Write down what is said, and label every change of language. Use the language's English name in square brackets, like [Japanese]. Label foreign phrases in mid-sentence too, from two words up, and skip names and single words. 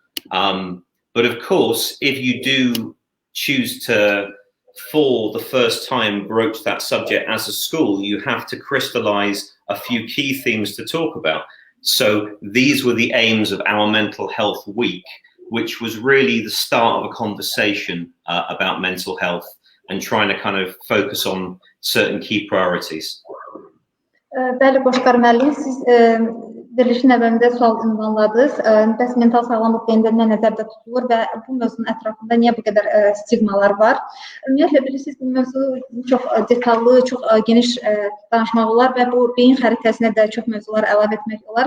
[English] But of course, if you do choose to, for the first time, broach that subject as a school, you have to crystallize a few key themes to talk about. So these were the aims of our Mental Health Week, which was really the start of a conversation about mental health and trying to kind of focus on certain key priorities. [Azerbaijani] Bəli, Qoşqar müəllim, siz verilişin əvvəlində sual ünvanladınız. Bəs mental sağlamlıq deyəndə nə nəzərdə tutulur və bu mövzunun ətrafında niyə bu qədər stigmalar var? Ümumiyyətlə, bilirsiniz, bu mövzu çox detallı, çox geniş danışmaq olar və bu beyin xəritəsinə də çox mövzular əlavə etmək olar.